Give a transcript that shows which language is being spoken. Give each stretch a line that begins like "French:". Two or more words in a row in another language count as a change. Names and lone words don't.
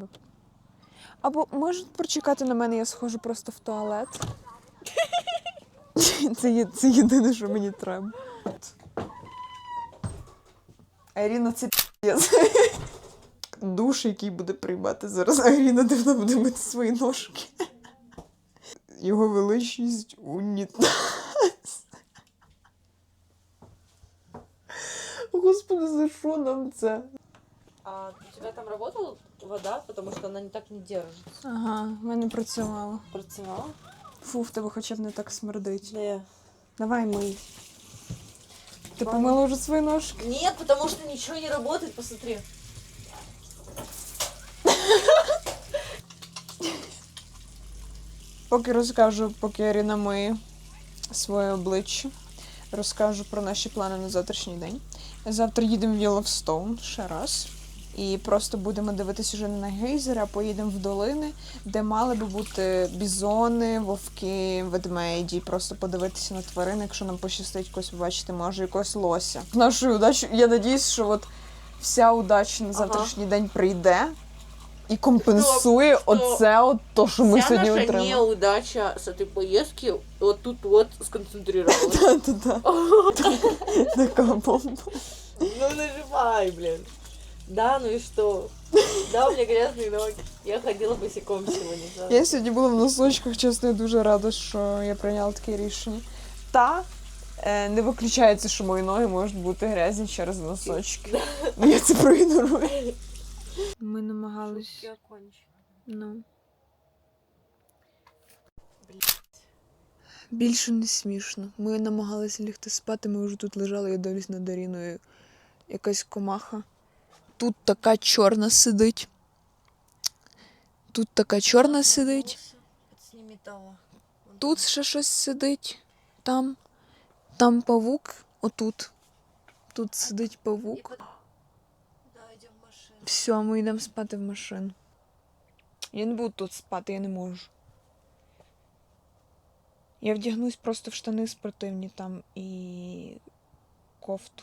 Ukrainian: Або можеш прочекати на мене, я схожу просто в туалет. Це єдине, що мені треба. Аріна, це п'єць. Душ, який буде приймати зараз. Аріна, де вона буде мити свої ножки. Його величність унітаз. Господи, за що нам це?
Russian: А у тебя там работала вода, потому что она не так не держится?
Ukrainian: Ага, в мене працювало. Працевала? Фу, в тебе хоча б не так смердить. Да. Давай мий. Ти помила вже свої ножки?
Russian: Нет, потому что ничего не работает, посмотри.
Ukrainian: Поки розкажу, поки Аріна миє своє обличчя, розкажу про наші плани на завтрашній день. Завтра їдемо в Єловстоун ще раз. І просто будемо дивитися вже не на гейзери, а поїдемо в долини, де мали би бути бізони, вовки, ведмеді. Просто подивитися на тварин, якщо нам пощастить когось побачити, може якогось лося. В нашу удачу, я надіюсь, що от вся удача на завтрашній день прийде і компенсує оце от то, що ми сьогодні отримали.
Russian: неудача с этой поездки вот тут вот сконцентрировалась.
Ukrainian: Та-та-та. Така бомба.
Russian: Ну нажимай, блин. Да, ну и что? Да, у меня грязные ноги. Я ходила босиком сегодня.
Ukrainian: Я сьогодні була в носочках, чесно, я дуже рада, що я прийняла таке рішення. Та не виключається, що мої ноги можуть бути грязні через носочки. Ну, я це проігнорую. Ми намагались. Ну. Більше не смішно. Ми намагалися лягти спати, ми вже тут лежали, я дивлюсь над Аріною. Якась комаха. Тут така чорна сидить. Тут така чорна сидить. Это с не металла. Он Тут ще щось сидить. Там павук. Отут. Тут сидить павук. Да, йдемо в машину. Все, ми йдемо спати в машину. Я не буду тут спати, я не можу. Я вдягнусь просто в штани спортивні там і кофту.